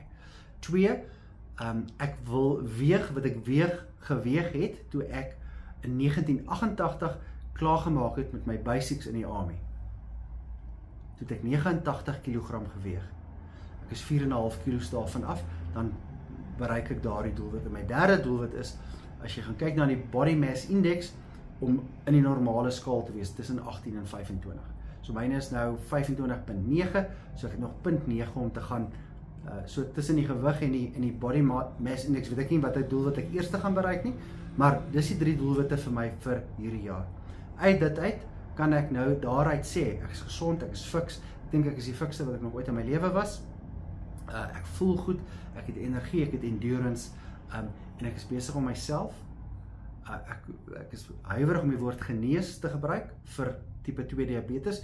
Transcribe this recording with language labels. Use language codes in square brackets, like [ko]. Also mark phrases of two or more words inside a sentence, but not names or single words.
[af] 2, ek wil weeg wat ek geweeg het toe ek in 1988 klaargemaak het met my basics in die army. Toe het ek 89 kg geweeg. Ek is 4,5 kg daarvan af, dan bereik ek daardie doelwit. En my derde doelwit is, as jy gaan kyk na die [en] body mass index, [af] om in die normale skaal te wees, tussen 18 en 25. So myne is nou 25.9, so ek het nog 0.9 om te gaan, so tussen die gewig en die [en] body mass index, [af] weet ek nie wat die doel wat ek eers gaan bereik nie, maar dis die 3 doelwitte vir my vir hierdie jaar. Uit dit uit, kan ek nou daaruit sê, ek is gesond, ek is fiks, ek dink ek is die fikste wat ek nog ooit in my lewe was, ek voel goed, ek het energie, ek het endurance, en ek is besig om myself, ek is huiwerig om die woord genees te gebruik vir [en] type 2 diabetes.